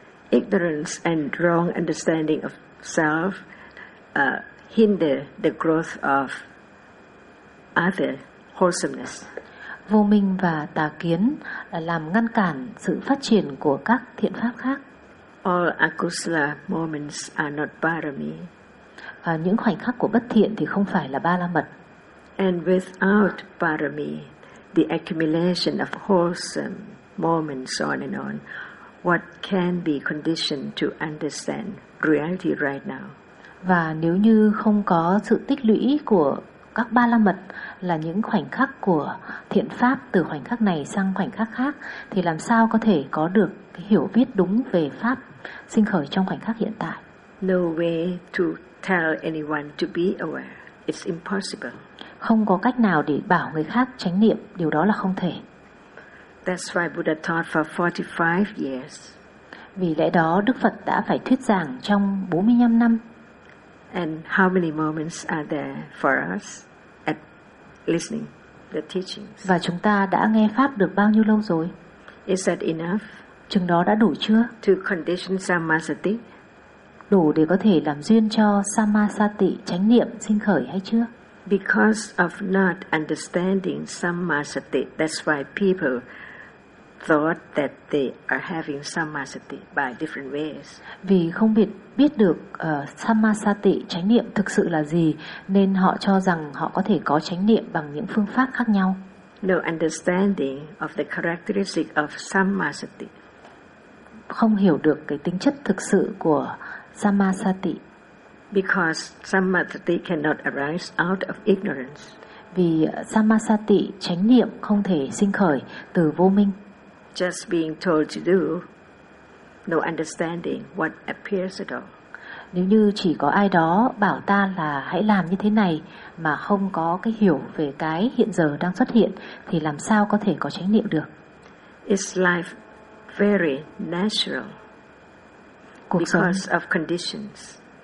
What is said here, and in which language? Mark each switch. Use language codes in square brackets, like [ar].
[en] Ignorance and wrong understanding of self hinder the growth of other wholesomeness. [vi] Vô minh và tà kiến là làm ngăn cản sự phát triển của các thiện pháp khác. [en] All akusala moments are not parami. [vi] Những khoảnh khắc của bất thiện thì không phải là ba la mật. [en] And without parami, the accumulation of wholesome moments on and on, what can be conditioned to understand reality right now? [vi] Và nếu như không có sự tích lũy của các ba la mật là những khoảnh khắc của thiện pháp từ khoảnh khắc này sang khoảnh khắc khác, thì làm sao có thể có được hiểu biết đúng về pháp sinh khởi trong khoảnh khắc hiện tại? [en] No way to tell anyone to be aware. It's impossible. [vi] Không có cách nào để bảo người khác chánh niệm, điều đó là không thể. [en] That's why Buddha taught for 45 years. [vi] Vì lẽ đó Đức Phật đã phải thuyết giảng trong 45 năm. [en] And how many moments are there for us at listening the teachings? [vi] Và chúng ta đã nghe pháp được bao nhiêu lâu rồi? [en] Is that enough? [vi] Chừng đó đã đủ chưa? [en] To condition samasati. [vi] Đủ để có thể làm duyên cho samasati, chánh niệm sinh khởi hay chưa? [en] Because of not understanding samasati, that's why people thought that they are having samasati by different ways. [vi] Vì không biết được samasati, chánh niệm thực sự là gì, nên họ cho rằng họ có thể có chánh niệm bằng những phương pháp khác nhau. [en] No understanding of the characteristic of samasati. [vi] Không hiểu được cái tính chất thực sự của samasati. [en] Because samasati cannot arise out of ignorance. [vi] Vì samasati, chánh niệm không thể sinh khởi từ vô minh. [en] Just being told to do, no understanding what appears at all. [vi] Nếu như chỉ có ai đó bảo ta là hãy làm như thế này mà không có cái hiểu về cái hiện giờ đang xuất hiện thì làm sao có thể có chánh niệm được? [en] Is life very natural because of conditions?